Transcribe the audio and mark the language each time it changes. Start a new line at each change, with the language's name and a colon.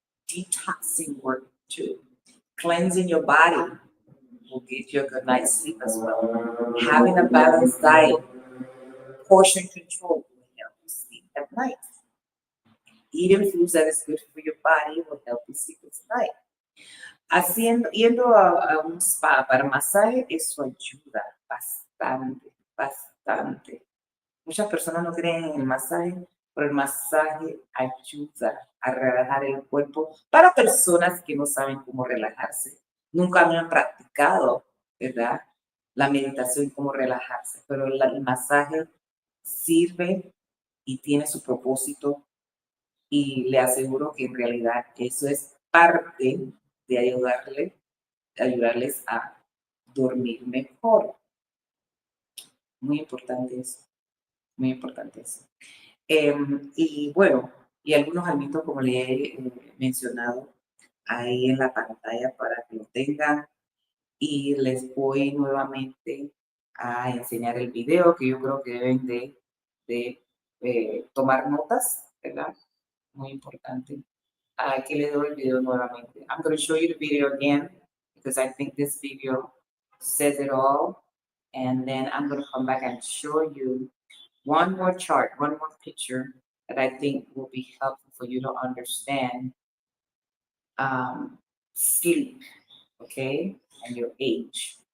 English: Detoxing work too. Cleansing your body will get you a good night's sleep as well. Having a balanced diet, portion control will help you sleep at night. Eating foods that is good for your body will help you sleep at night.
Spanish: Yendo a un spa para masaje, eso ayuda bastante, bastante. Muchas personas no creen en el masaje, pero el masaje ayuda a relajar el cuerpo para personas que no saben cómo relajarse. Nunca han practicado, ¿verdad? La meditación, cómo relajarse, pero el masaje sirve y tiene su propósito y le aseguro que en realidad eso es parte de ayudarles a dormir mejor. Muy importante eso, muy importante eso. Y bueno, y algunos alimentos como le he mencionado ahí en la pantalla para que lo tengan. Y les voy nuevamente a enseñar el video que yo creo que deben de tomar notas, ¿verdad? Muy importante. Aquí le doy el video nuevamente.
English: I'm going to show you the video again because I think this video says it all. And then I'm going to come back and show you one more chart, one more picture that I think will be helpful for you to understand sleep, okay, and your age.